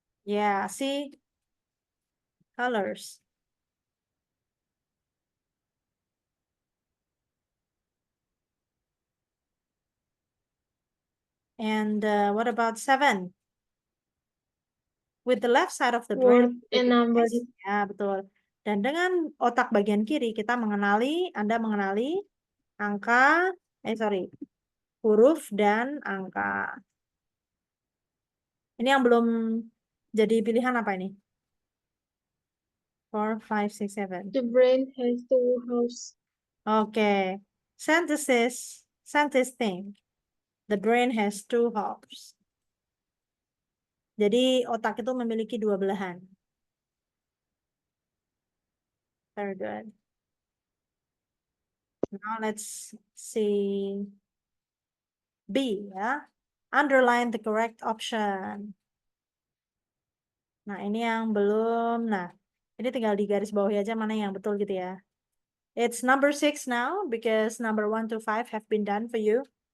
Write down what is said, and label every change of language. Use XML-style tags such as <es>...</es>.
<en>Ya, see, colors. And what about 7? With the left side of the brain, Word and numbers.</en> <id>ya betul. Dan dengan otak bagian kiri kita Anda mengenali angka, huruf dan angka. Ini yang belum jadi pilihan apa ini? 4, 5, 6, 7.</id> <en>The brain has two halves. Oke. Scientists think the brain has two halves.</en> <id>Jadi otak itu memiliki dua belahan.</id> <en>Very good. Now let's see B ya. Underline the correct option.</en> <id>Nah, ini yang belum. Nah, ini tinggal di garis bawahi aja mana yang betul gitu ya.</id> <en>It's number 6 now because number 1 to 5 have been done for you.</en>